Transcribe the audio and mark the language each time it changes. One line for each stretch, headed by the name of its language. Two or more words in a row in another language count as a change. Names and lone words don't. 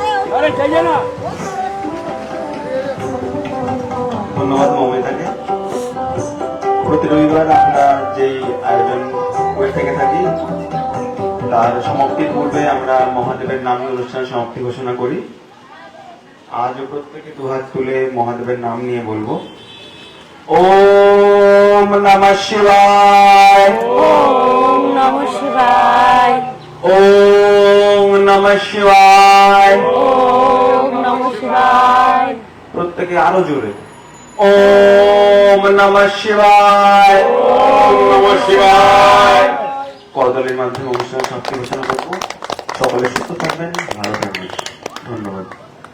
Bangla: ধন্যবাদ মমিতাকে। প্রতি রবিবার আমরা যে আয়োজন করে থেকে থাকি তার সমাপ্তির পূর্বে আমরা মহাদেবের নামে অনুষ্ঠান সমাপ্তি ঘোষণা করি। আজও প্রত্যেকে দুহাত তুলে মহাদেবের নাম নিয়ে বলবো,
Sanskrit: ওম নমঃ শিবায়, ওম নমঃ শিবায়, ওম নমঃ শিবায়। ওম নমঃ শিবায়,
Bangla: প্রত্যেকে আরো জোরে,
Sanskrit: ওম নমঃ শিবায়, ওম নমঃ শিবায়।
Bangla: করতালির মাধ্যমে অনুষ্ঠান সমাপ্তি ঘোষণা করবো। সকলে সুস্থ থাকবেন, ভালো থাকবেন। ধন্যবাদ।